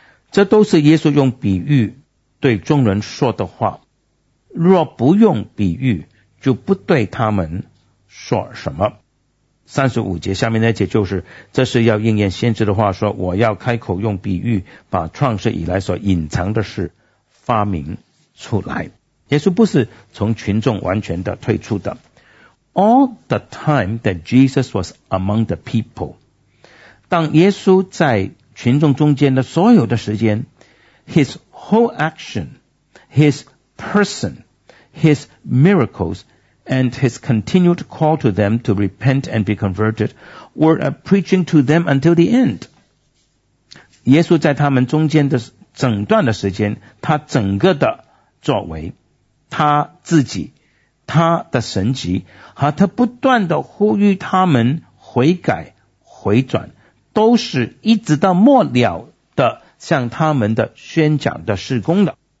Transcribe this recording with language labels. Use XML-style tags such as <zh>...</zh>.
<zh>这都是耶稣用比喻对众人说的话，若不用比喻就不对他们说什么。 35节下面那节就是这是要应验先知的话，说我要开口用比喻把创世以来所隐藏的事发明出来。耶稣不是从群众完全的退出的。</zh> <en>All the time that Jesus was among the people，</en> <zh>当耶稣在群众中间的所有的时间，</zh> <en>His whole action， His personHis miracles and his continued call to them to repent and be converted were a preaching to them until the end.</en> <zh>耶稣在他们中间的整段的时间，他整个的作为，他自己，他的神迹，和他不断的呼吁他们悔改回转，都是一直到末了的向他们的宣讲的事工的。</zh>